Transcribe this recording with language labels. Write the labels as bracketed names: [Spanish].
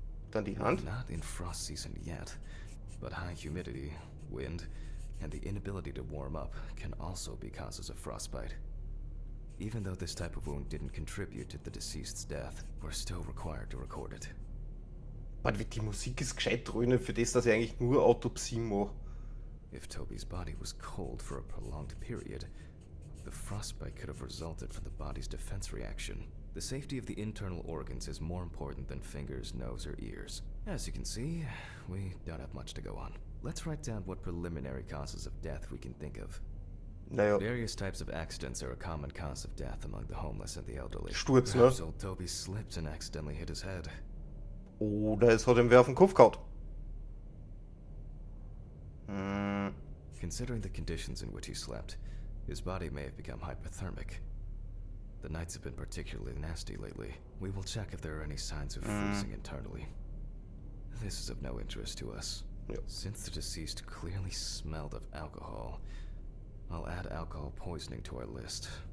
[German] Dann die Hand. [English] Not in frost season yet, but high humidity, wind, and the inability to warm up can also be causes of frostbite. Even though this type of wound didn't contribute to the deceased's death, we're still required to record it. [German] Aber die Musik ist gescheit dröhnen für das, dass ich eigentlich nur Autopsie mache. [English] If Toby's body was cold for a prolonged period, the frostbite could have resulted from the body's defense reaction. The safety of the internal organs is more important than fingers, nose, or ears. As you can see, we don't have much to go on. Let's write down what preliminary causes of death we can think of. [German] Naja, [English] Various types of accidents are a common cause of death among the homeless and the elderly. [German] Sturz, ne? [English] Perhaps old Toby slipped and accidentally hit his head. [German] Oder es hat ihm wer auf den Kopf gehauen. [English] Considering the conditions in which he slept, his body may have become hypothermic. The nights have been particularly nasty lately. We will check if there are any signs of freezing internally. This is of no interest to us. Yep. Since the deceased clearly smelled of alcohol, I'll add alcohol poisoning to our list.